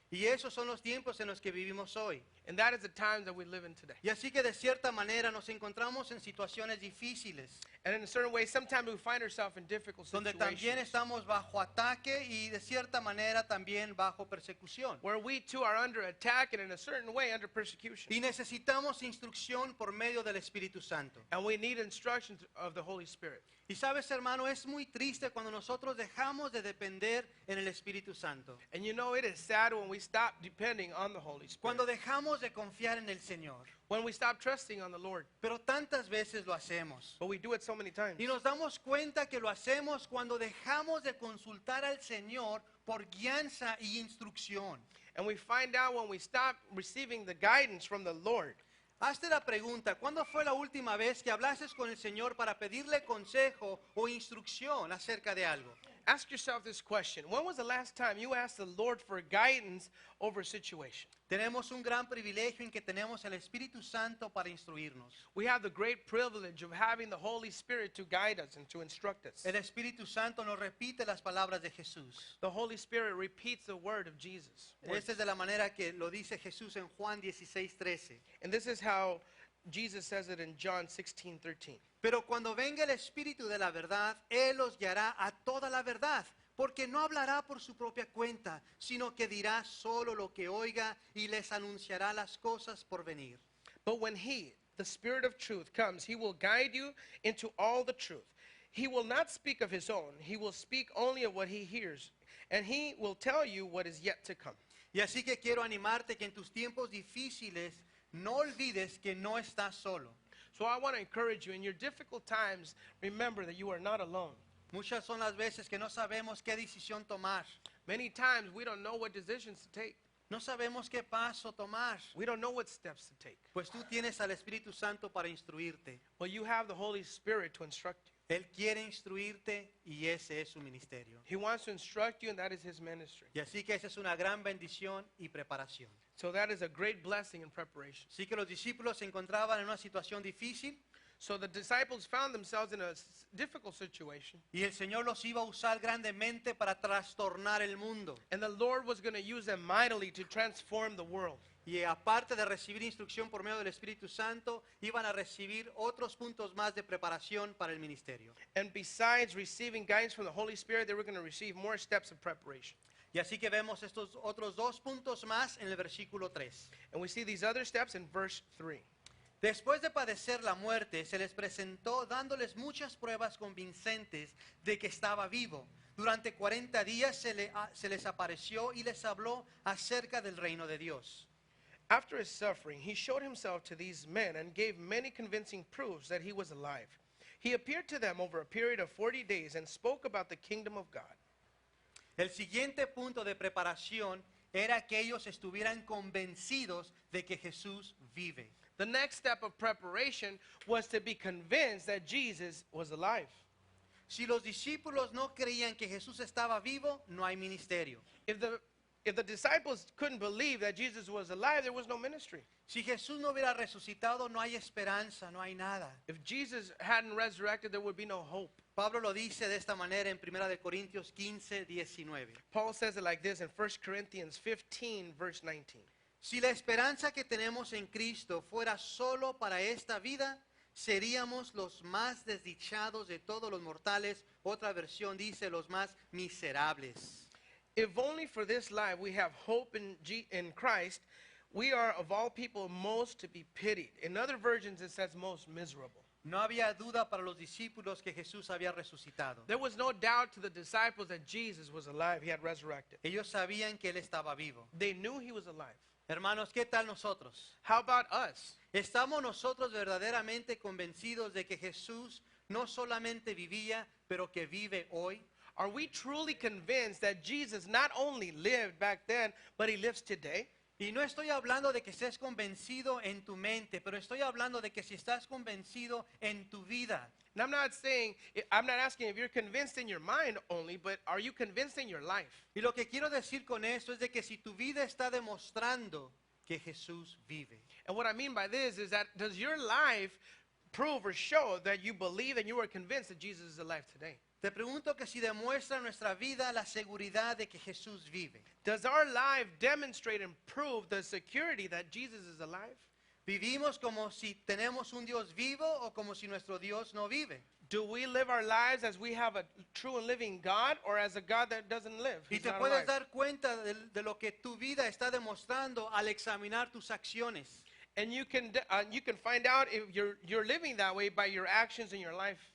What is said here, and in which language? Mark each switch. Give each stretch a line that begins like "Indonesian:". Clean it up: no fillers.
Spanish: Y esos son los tiempos en los que vivimos hoy.
English: And that is the times that we live in today.
Spanish: Y así que de cierta manera nos encontramos en situaciones difíciles,
English: And in a certain way, sometimes we find ourselves in difficult
Spanish: donde también
English: situations
Spanish: estamos bajo ataque y de cierta manera también bajo persecución.
English: where we too are under attack and in a certain way under persecution.
Spanish: Y necesitamos instrucción por medio del Espíritu Santo.
English: And we need instructions of the Holy Spirit.
Spanish: Y sabes, hermano, es muy triste cuando nosotros dejamos de depender en el Espíritu Santo.
English: And you know, it is sad when we stop depending on the Holy Spirit.
Spanish: Cuando dejamos de confiar en el Señor.
English: When we stop trusting on the Lord.
Spanish: Pero tantas veces lo hacemos.
English: But we do it so many times.
Spanish: Y nos damos cuenta que lo hacemos cuando dejamos de consultar al Señor por guianza y instrucción.
English: And we find out when we stop receiving the guidance from the Lord.
Spanish: Hazte la pregunta, ¿cuándo fue la última vez que hablaste con el Señor para pedirle consejo o instrucción acerca de algo?
English: Ask yourself this question. When was the last time you asked the Lord for guidance over a situation?
Spanish: Tenemos un gran privilegio en que tenemos el Espíritu Santo para instruirnos.
English: We have the great privilege of having the Holy Spirit to guide us and to instruct us.
Spanish: El Espíritu Santo nos repite las palabras de Jesús.
English: The Holy Spirit repeats the word of Jesus.
Spanish: Esta es de la manera que lo dice Jesús en Juan 16:13.
English: And this is how Jesus says it in John 16:13.
Spanish: Pero cuando venga el Espíritu de la verdad, Él los guiará a toda la verdad, porque no hablará por su propia cuenta, sino que dirá solo lo que oiga y les anunciará las cosas por venir.
English: But when He, the Spirit of truth, comes, He will guide you into all the truth. He will not speak of His own. He will speak only of what He hears, and He will tell you what is yet to come.
Spanish: Y así que quiero animarte que en tus tiempos difíciles no olvides que no estás solo.
English: So I want to encourage you, in your difficult times, remember that you are not alone.
Spanish: Muchas son las veces que no sabemos qué decisión tomar.
English: Many times we don't know what decisions to take.
Spanish: No sabemos qué paso tomar.
English: We don't know what steps to take.
Spanish: Pues tú tienes al Espíritu Santo para instruirte.
English: Well, you have the Holy Spirit to instruct you.
Spanish: Él quiere instruirte y ese es su ministerio.
English: He wants to instruct you, and that is His ministry.
Spanish: Y así que esa es una gran bendición y preparación.
English: So that is a great blessing in preparation.
Spanish: Sí que los discípulos se encontraban en una situación difícil
English: So the disciples found themselves in a difficult situation.
Spanish: y el Señor los iba a usar grandemente para trastornar el mundo.
English: And the Lord was going to use them mightily to transform the world.
Spanish: Y aparte de recibir instrucción por medio del Espíritu Santo, iban a recibir otros puntos más de preparación para el ministerio.
English: And besides receiving guidance from the Holy Spirit, they were going to receive more steps of preparation.
Spanish: Y así que vemos estos otros dos puntos más en el versículo 3.
English: And we see these other steps in verse 3.
Spanish: Después de padecer la muerte, se les presentó dándoles muchas pruebas convincentes de que estaba vivo. Durante 40 días se les apareció y les habló acerca del reino de Dios.
English: After his suffering, he showed himself to these men and gave many convincing proofs that he was alive. He appeared to them over a period of 40 days and spoke about the kingdom of God.
Spanish: El siguiente punto de preparación era que ellos estuvieran convencidos de que Jesús vive.
English: The next step of preparation was to be convinced that Jesus was alive.
Spanish: Si los discípulos no creían que Jesús estaba vivo, no hay ministerio.
English: If the disciples couldn't believe that Jesus was alive, there was no ministry.
Spanish: Si Jesús no hubiera resucitado, no hay esperanza, no hay nada.
English: If Jesus hadn't resurrected, there would be no hope.
Spanish: Pablo lo dice de esta manera en 1 de Corintios 15, 19.
English: Paul says it like this in 1 Corinthians 15, verse 19.
Spanish: Si la esperanza que tenemos en Cristo fuera solo para esta vida, seríamos los más desdichados de todos los mortales. Otra versión dice los más miserables.
English: If only for this life we have hope in Christ, we are of all people most to be pitied. In other versions it says most miserable.
Spanish: No había duda para los discípulos que Jesús había resucitado.
English: There was no doubt to the disciples that Jesus was alive. He had resurrected.
Spanish: Ellos sabían que Él estaba vivo.
English: They knew he was alive.
Spanish: Hermanos, ¿qué tal nosotros?
English: How about us?
Spanish: ¿Estamos nosotros verdaderamente convencidos de que Jesús no solamente vivía, pero que vive hoy?
English: Are we truly convinced that Jesus not only lived back then, but he lives today?
Spanish: Y no estoy hablando de que estés convencido en tu mente, pero estoy hablando de que si estás convencido en tu vida.
English: And I'm not asking if you're convinced in your mind only, but are you convinced in your life?
Spanish: Y lo que quiero decir con esto es de que si tu vida está demostrando que Jesús vive.
English: And what I mean by this is that does your life prove or show that you believe and you are convinced that Jesus is alive today?
Spanish: Te pregunto que si demuestra nuestra vida la seguridad de que Jesús vive.
English: Does our life demonstrate and prove the security that Jesus is alive?
Spanish: ¿Vivimos como si tenemos un Dios vivo o como si nuestro Dios no vive?
English: Do we live our lives as we have a true and living God or as a God that doesn't live?
Spanish: Y
English: He's
Spanish: te
English: not
Spanish: puedes
English: alive.
Spanish: dar cuenta de lo que tu vida está demostrando al examinar tus acciones.
English: And you can find out if you're living that way by your actions in your life.